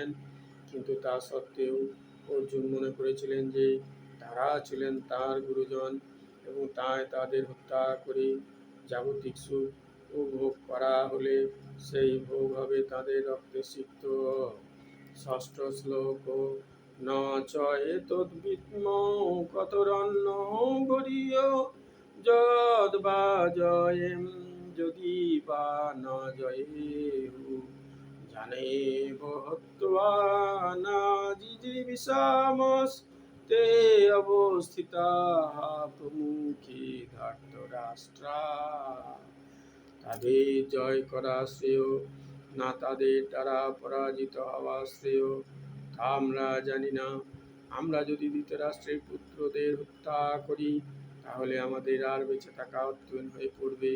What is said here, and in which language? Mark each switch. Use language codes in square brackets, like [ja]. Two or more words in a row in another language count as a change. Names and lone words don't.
[bn] কিন্তু তা সত্ত্বেও অর্জুন মনে করেছিলেন যে তারা ছিলেন তাঁর গুরুজন এবং তাই তাদের হত্যা করে জাগতিক সুখ উপভোগ করা হলে সেই ভোগ হবে তাদের রক্তে সিক্ত। [sa] ষষ্ঠ শ্লোক ন চ এতদ্বিদ্ম কতরন্ন গরীয় যদ বা জয়েম যদি বা ন জয়েহু জানেব হত্বা না জিজীবিষামস্তে অবস্থিতাঃ প্রমুখে ধার্তরাষ্ট্রা। [bn] তাদের জয় করা শ্রেয় না তাদের দ্বারা পরাজিত হওয়া শ্রেয়, তা আমরা জানি না। আমরা যদি ধৃতরাষ্ট্রের পুত্রদের হত্যা করি, তাহলে আমাদের আর বেঁচে থাকা অর্থহীন হয়ে পড়বে।